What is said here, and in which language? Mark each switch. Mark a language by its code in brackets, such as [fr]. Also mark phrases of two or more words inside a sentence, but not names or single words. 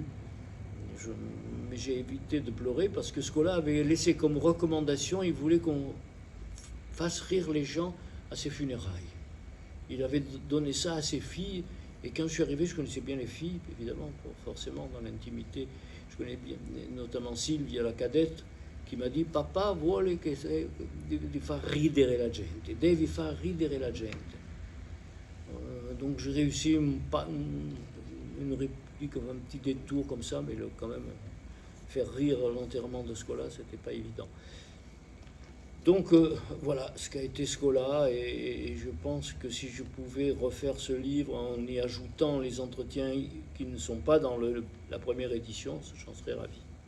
[fr] Mais j'ai évité de pleurer parce que Scola avait laissé comme recommandation, il voulait qu'on fasse rire les gens à ses funérailles. Il avait donné ça à ses filles, et quand je suis arrivé, je connaissais bien les filles, évidemment, forcément dans l'intimité. Je connais bien, notamment Sylvia, la cadette, qui m'a dit: [it] Papa vuole che di far ridere la gente, devi far ridere la gente. [fr] Donc j'ai réussi une réplique, un petit détour comme ça, mais quand même faire rire l'enterrement de Scola, c'était pas évident. Donc voilà ce qu'a été Scola, et je pense que si je pouvais refaire ce livre en y ajoutant les entretiens qui ne sont pas dans la première édition, j'en serais ravi.